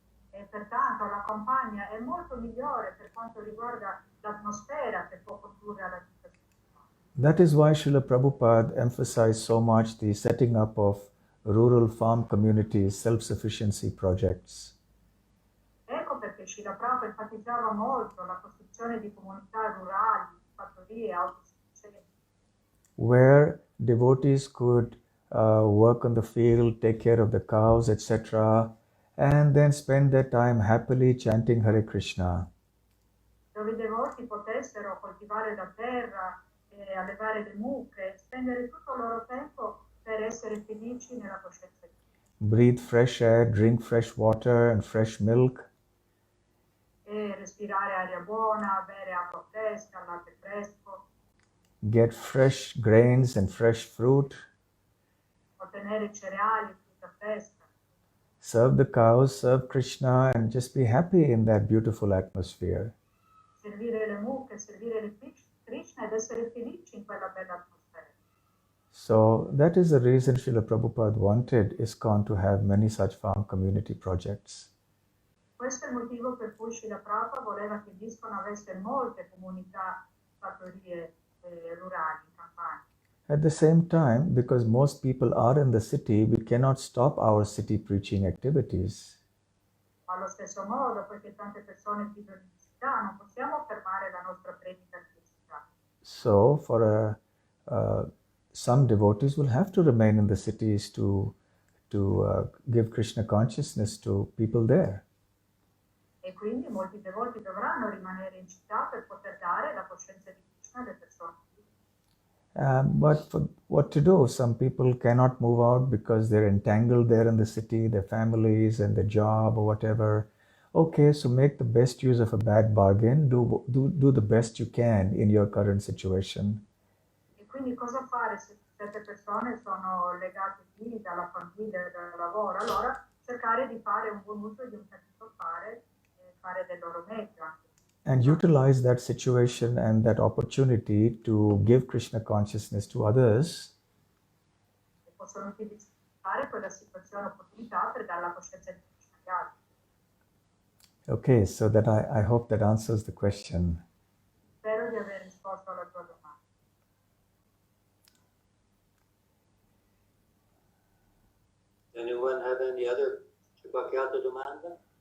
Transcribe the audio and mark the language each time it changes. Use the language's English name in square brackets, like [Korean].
[Italian] E pertanto la campagna è molto migliore per quanto riguarda l'atmosfera che può condurre alla vita spirituale. [English] That is why Srila Prabhupada emphasized so much the setting up of rural farm communities, self-sufficiency projects. [Italian] Ecco perché Srila Prabhupada enfatizzava molto la costruzione di comunità rurali, fattorie autosufficienti, [English] where devotees could work on the field, take care of the cows, etc., and then spend their time happily chanting Hare Krishna. [Italian] dove i devoti potessero coltivare la terra, allevare le mucche, spendere tutto il loro tempo per essere felici nella coscienza di Dio. [English] Breathe fresh air, drink fresh water and fresh milk, [Italian] E respirare aria buona, bere acqua fresca, latte fresco, [English] get fresh grains and fresh fruit, [Italian] ottenere cereali e frutta fresca, [English] serve the cows, serve Krishna, and just be happy in that beautiful atmosphere. [Italian] servire le mucche, servire le Krishna ed essere felici in quella bella atmosfera. [English] So that is the reason Srila Prabhupada wanted ISKCON to have many such farm community projects. [Italian] Questo è il motivo per cui Srila Prabhupada voleva che l'ISKCON avesse molte comunità, fattorie rurali in campagna. [English] At the same time, because most people are in the city, we cannot stop our city preaching activities. [Italian] Ma allo stesso modo, poiché tante persone vivono in città, non possiamo fermare la nostra predica nelle città. [English] So, for some devotees will have to remain in the cities to to give Krishna consciousness to people there. [Italian] E quindi molti devoti dovranno rimanere in città per poter dare la coscienza di Krishna alle persone. [English] But for what to do? Some people cannot move out because they're entangled there in the city, their families and their job or whatever. Okay, so make the best use of a bad bargain. Do the best you can in your current situation. [Italian] E quindi cosa fare se certe persone sono legate lì dalla famiglia, dal lavoro? Allora cercare di fare un buon uso di un certo fare e fare del loro meglio anche. [English] And utilize that situation and that opportunity to give Krishna consciousness to others. [Italian] E possono utilizzare quella situazione, opportunità per dare la coscienza di Krishna agli altri. [English] Okay, so that I hope that answers the question. [Italian] Spero di aver risposto alla tua domanda. [English] Anyone have any other? [Italian] C'è qualche altra domanda?